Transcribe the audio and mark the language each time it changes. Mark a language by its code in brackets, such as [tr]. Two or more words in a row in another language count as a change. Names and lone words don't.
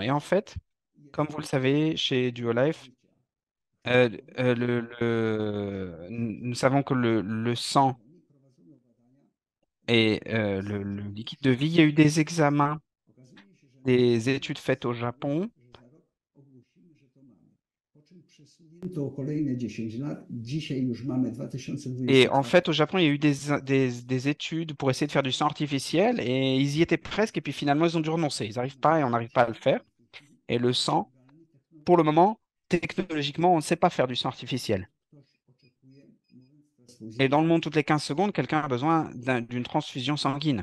[fr] Et en fait, comme vous le savez, chez Duolife, nous savons que le sang est le liquide de vie. Il y a eu des examens, des études faites au Japon. [pl] To kolejne 10 lat. Dzisiaj już mamy [fr] Et en 2024. fait, au Japon, il y a eu des études pour essayer de faire du sang artificiel et ils y étaient presque et puis finalement, ils ont dû renoncer. Ils n'arrivent pas et on n'arrive pas à le faire. Et le sang, pour le moment, technologiquement, on ne sait pas faire du sang artificiel. Et dans le monde, toutes les 15 secondes, quelqu'un a besoin d'une transfusion sanguine.